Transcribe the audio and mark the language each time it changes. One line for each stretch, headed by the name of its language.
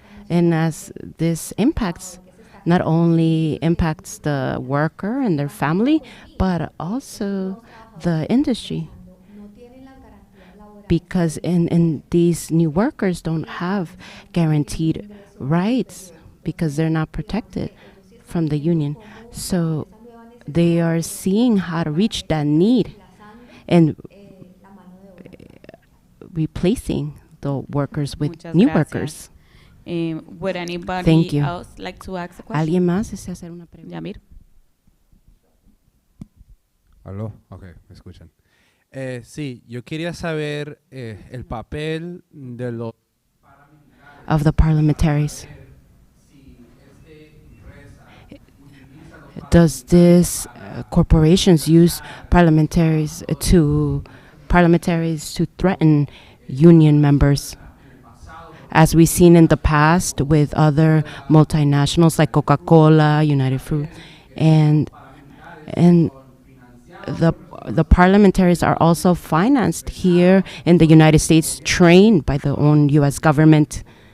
English: as this not only impacts the worker and their family, but also the industry, because in these new workers don't have guaranteed rights because they're not protected from the union. So they are seeing how to reach that need and replacing the workers with new workers. Would anybody Thank you. else like to ask a question?
Spanish: ¿Alguien más desea hacer una pregunta? Yamir. ¿Aló? Ok, me escuchan. Sí, yo quería saber el papel de los
English: of the parliamentaries. Does this corporations use parliamentaries to threaten union members, as we've seen in the past with other multinationals like Coca-Cola, United Fruit, and the parliamentaries are also financed here in the United States, trained by the own U.S. government.